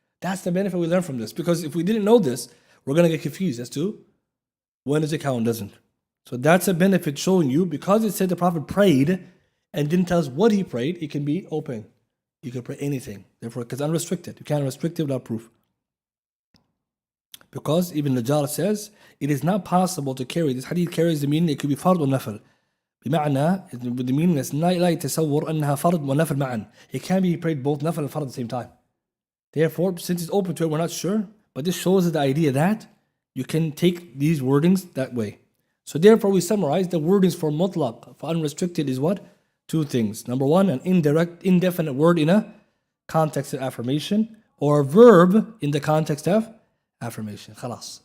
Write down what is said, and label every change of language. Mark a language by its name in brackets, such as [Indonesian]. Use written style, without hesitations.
[English] That's the benefit we learn from this. Because if we didn't know this, we're going to get confused as to when does it count and doesn't. So that's a benefit showing you, because it said the Prophet prayed, and didn't tell us what he prayed, it can be open. You can pray anything. Therefore, because unrestricted. You can't restrict it without proof. Because Ibn Najjar says, it is not possible to carry. This hadith carries the meaning it could be fard or nafil. [Arabic] بمعنى, [English] the meaning is [Arabic] لا يتصور أنها فرض ونفل معا. [English] It can be prayed both nafil and fard at the same time. Therefore, since it's open to it, we're not sure. But this shows the idea that you can take these wordings that way. So therefore, we summarize the wordings for mutlaq, for unrestricted, is what? Two things. Number one, an indefinite word in a context of affirmation, or a verb in the context of affirmation. Khalas.